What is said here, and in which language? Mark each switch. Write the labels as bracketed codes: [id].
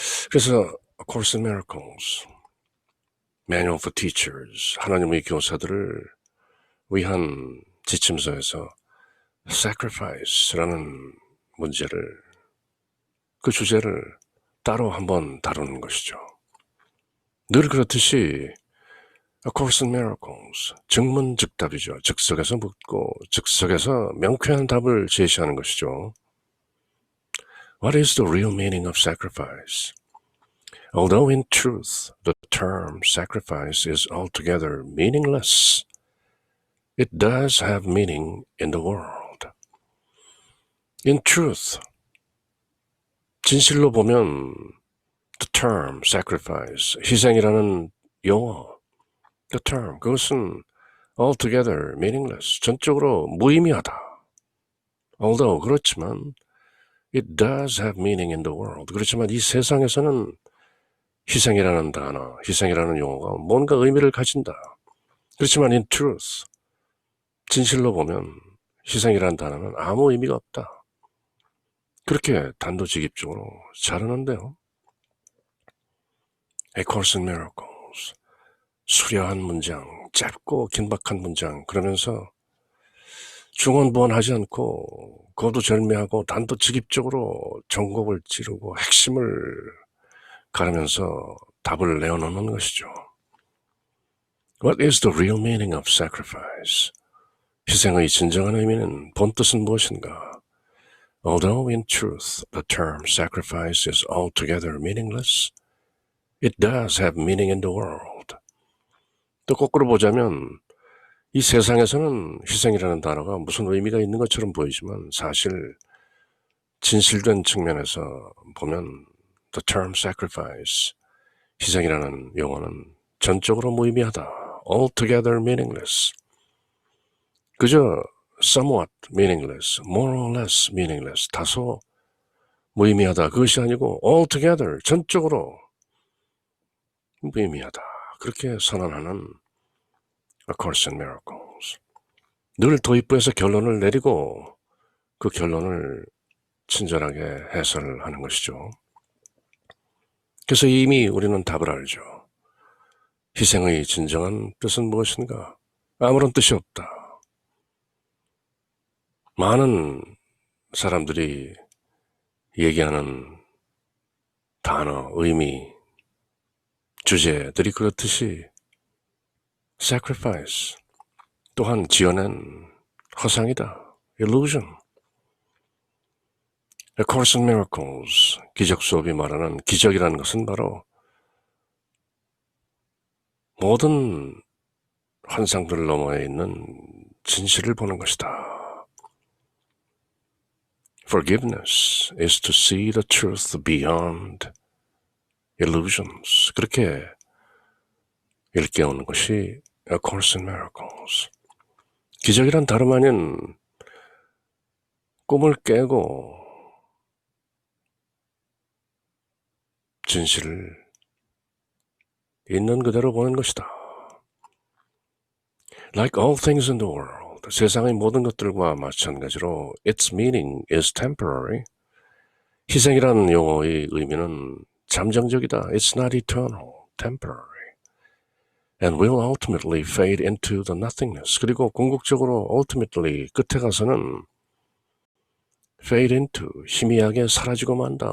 [ko] 그래서 A Course in Miracles, [en] Manual for Teachers, [ko] 하나님의 교사들을 위한 지침서에서 sacrifice라는 문제를, 그 주제를 따로 한번 다루는 것이죠. 늘 그렇듯이 A Course in Miracles, 즉문즉답이죠. 즉석에서 묻고 즉석에서 명쾌한 답을 제시하는 것이죠. [en] What is the real meaning of sacrifice? Although in truth the term sacrifice is altogether meaningless, it does have meaning in the world. In truth, [ko] 진실로 보면 [en] the term sacrifice, [ko] 희생이라는 용어, [en] the term, [ko] 그것은 [en] altogether meaningless, [ko] 전적으로 무의미하다. [en] Although, [ko] 그렇지만 [en] it does have meaning in the world, [ko] 그렇지만 이 세상에서는 희생이라는 단어, 희생이라는 용어가 뭔가 의미를 가진다. 그렇지만 [en] in truth, [ko] 진실로 보면 희생이라는 단어는 아무 의미가 없다. 그렇게 단도직입적으로 자르는데요. A Course in Miracles, 수려한 문장, 짧고 긴박한 문장, 그러면서 중언부언하지 않고 거두절미하고 단도직입적으로 전곡을 찌르고 핵심을 가르면서 답을 내어놓는 것이죠. [en] What is the real meaning of sacrifice? [ko] 희생의 진정한 의미는, 본뜻은 무엇인가? [en] Although in truth the term sacrifice is altogether meaningless, it does have meaning in the world. [ko] 또 거꾸로 보자면 이 세상에서는 희생이라는 단어가 무슨 의미가 있는 것처럼 보이지만, 사실 진실된 측면에서 보면 [en] the term sacrifice, [ko] 희생이라는 용어는 전적으로 무의미하다. [en] altogether meaningless. [ko] 그저 [en] somewhat meaningless, more or less meaningless, [ko] 다소 무의미하다. 그것이 아니고 altogether, 전적으로 무의미하다. 그렇게 선언하는 A Course in Miracles. 늘 도입부에서 결론을 내리고 그 결론을 친절하게 해설하는 것이죠. 그래서 이미 우리는 답을 알죠. 희생의 진정한 뜻은 무엇인가? 아무런 뜻이 없다. 많은 사람들이 얘기하는 단어, 의미, 주제들이 그렇듯이 sacrifice, 또한 지어낸 허상이다. [en] illusion. [ko] A Course in Miracles, 기적 수업이 말하는 기적이라는 것은 바로 모든 환상들 너머에 있는 진실을 보는 것이다. [en] Forgiveness is to see the truth beyond illusions. [ko] 그렇게 일깨우는 것이 A Course in Miracles. 기적이란 다름 아닌 꿈을 깨고 진실을 있는 그대로 보는 것이다. [en] Like all things in the world, [ko] 세상의 모든 것들과 마찬가지로 [en] its meaning is temporary. [ko] 희생이라는 용어의 의미는 잠정적이다. [en] It's not eternal, temporary. And will ultimately fade into the nothingness. [ko] 그리고 궁극적으로 ultimately, 끝에 가서는 [en] fade into, [ko] 희미하게 사라지고 만다.